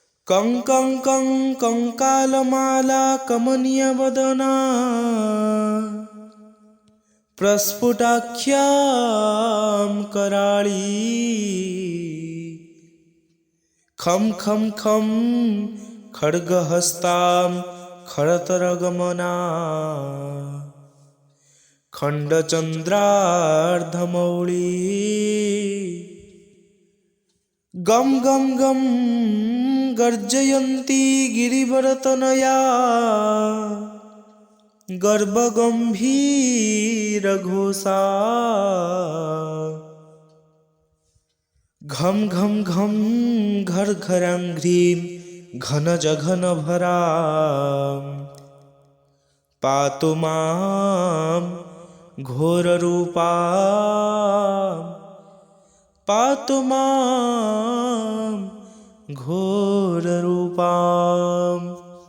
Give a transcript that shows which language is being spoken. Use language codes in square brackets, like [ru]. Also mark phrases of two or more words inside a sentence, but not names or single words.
[sa] कं कं कं कंकालमाला कमनीयवदना प्रस्फुटाख्यां कराळी खं खं खं खड्गहस्तां खरतरगमना खण्डचन्द्रार्धमौळी गम गम गम गर्जयन्ती गिरिवरतनया गर्भगम्भीरघोषा घम घम घम घर घरांघ्रीं घनजघनभरा पातु मां घोररूपा पातु मां घोररूपाम्।